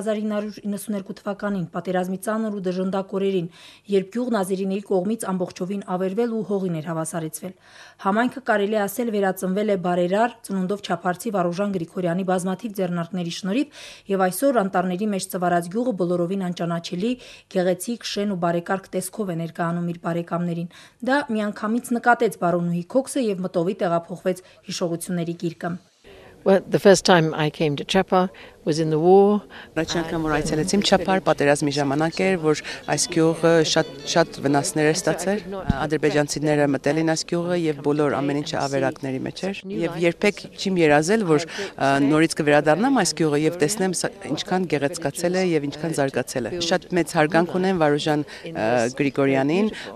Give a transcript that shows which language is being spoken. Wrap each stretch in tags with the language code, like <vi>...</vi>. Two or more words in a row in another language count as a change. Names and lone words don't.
<hy>1992 թվականին, պատերազմի ծանր ու դժնդակ օրերին, երբ գյուղն ազերիների կողմից ամբողջովին ավերվել ու հողին էր հավասարեցվել։ Համայնքը կարելի է ասել վերածնվել է բարերար, ծնունդով չափարցի Վարուժան Գրիգորյանի բազմաթիվ ձեռնարկների շնորհիվ, եւ այսօր անտառների մեջ ծվարած գյուղը բոլորովին անճանաչելի, գեղեցիկ, շեն ու բարեկարգ տեսքով է ներկայանում իր բարեկամներին։ Դա միանգամից նկատեց բարոնուհի Քոքսը եւ մտովի տեղափոխվեց հիշողությունների գիրկը։</hy> <en>Well, the first time I came to Chapa was in the war.</en> <hy>Առաջին անգամ որ այցելեցին Չափար պատերազմի ժամանակ էր, որ այս գյուղը շատ վնասներ էր ստացել։ Ադրբեջանցիները մտել են այս գյուղը եւ բոլոր ամեն ինչը ավերակների մեջ էր։ Եվ երբեք չիմ երազել, որ նորից կվերադառնամ այս գյուղը եւ տեսնեմ ինչքան գեղեցկացել է եւ ինչքան զարգացել է։ Շատ մեծ հարգանք ունեմ Վարուժան Գրիգորյանին,</hy>